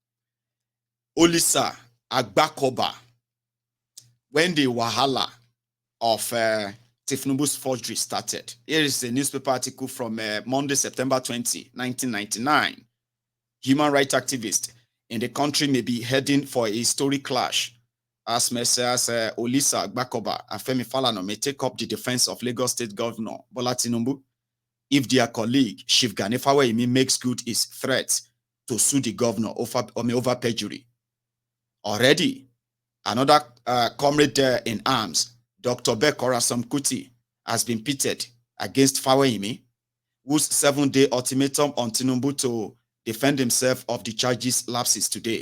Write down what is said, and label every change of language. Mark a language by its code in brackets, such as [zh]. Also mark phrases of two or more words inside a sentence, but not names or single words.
[en] Olisa Agbakoba, when the wahala of Tinubu's forgery started. Here is a newspaper article from Monday, September 20, 1999. Human rights activists in the country may be heading for a historic clash as Messias Olisa Agbakoba and Femi Falana may take up the defense of Lagos State Governor Bola Tinubu if their colleague Chief Gani Faweyimi makes good his threat to sue the governor over perjury. Already, another comrade in arms, Dr. Bekora Samkuti, has been pitted against Faweyimi, whose 7-day ultimatum on Tinubu to defend himself of the charges lapses today.